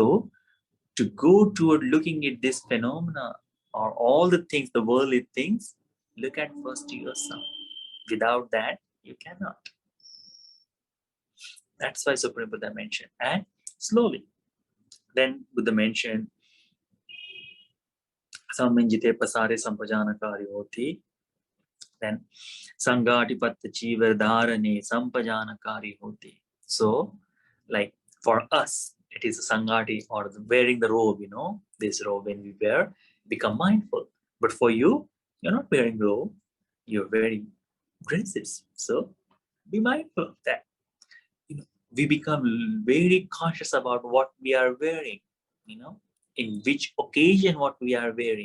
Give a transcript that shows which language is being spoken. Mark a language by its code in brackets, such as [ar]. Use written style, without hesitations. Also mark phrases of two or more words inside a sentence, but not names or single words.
[en] So to go toward looking at this phenomena or all the things, the worldly things, look at first yourself. Without that, you cannot. That's why Supreme Buddha mentioned. And slowly, then Buddha mentioned, [pi] Sammanjite pasare sampajanakari hoti. Then Sangatipatta Chivardharane Sampajanakari hoti. [en] So, like for us, it is a Sangati or wearing the robe, this robe when we wear, become mindful. But for you, you're not wearing robe, you're wearing dresses. So be mindful of that. We become very conscious about what we are wearing, in which occasion what we are wearing.